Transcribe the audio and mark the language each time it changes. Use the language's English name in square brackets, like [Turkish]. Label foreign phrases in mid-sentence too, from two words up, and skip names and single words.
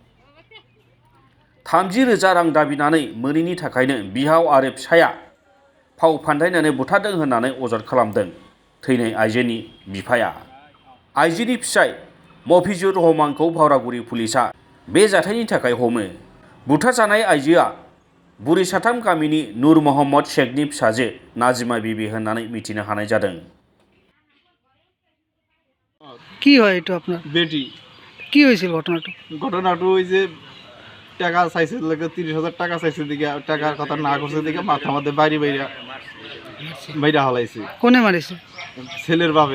[Bodo] 30,000 रां दाबिनानै मोनैनि थाखायनो बिहाव आरो फिसाया फाव फान्दायनानै बुथारदों होननानै अजद खालामदों थैनाय आइजोनि बिफाया। आइजोनि फिसाय मफिजुर रहमानखौ भावरागुरि पुलिसा बे जाथायनि थाखाय हमो। बुथारजानाय आइजोआ बुरिसाथाम गामिनि नुर मोहम्मद शेखनि फिसाजो नाजिमा बिबि होननानै मिथिनो हानाय जादों। [Bangla] কি হয় এটা আপনার? বেটি। কি হয়েছিল ঘটনাটা? ঘটনাটা ওই যে টাকা চাইছে, 30,000 টাকা চাইছে দিকে, টাকার কথা না করছে দিকে মাথা মধ্যে বাইরে হলাইছে। কোনে মারিছে? ছেলের বাপে।